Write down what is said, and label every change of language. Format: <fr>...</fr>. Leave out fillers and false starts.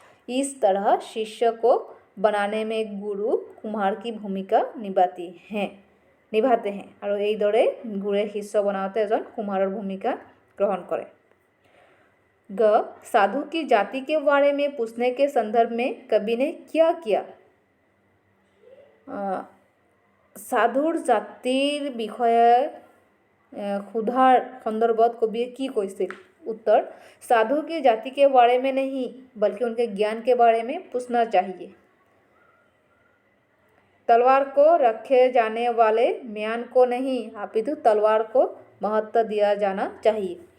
<hi>इस तरह शिष्य को बनाने में गुरु कुम्हार की भूमिका निभाते हैं</hi> <as>আৰু এইদৰে গুৰুৱে শিষ্য বনাওঁতে এজন কুমাৰৰ ভূমিকা গ্ৰহণ কৰে।</as> <hi>ग साधु की जाति के बारे में पूछने के संदर्भ में कवि ने क्या किया।</hi> <as>সাধুৰ জাতিৰ বিষয়ে সোধাৰ সন্দৰ্ভত কবিয়ে কি কৈছিল।</as> <hi>उत्तर, साधु की जाति के बारे में नहीं बल्कि उनके ज्ञान के बारे में पूछना चाहिए। तलवार को रखे जाने वाले म्यान को नहीं अपितु तलवार को महत्व दिया जाना चाहिए।</hi>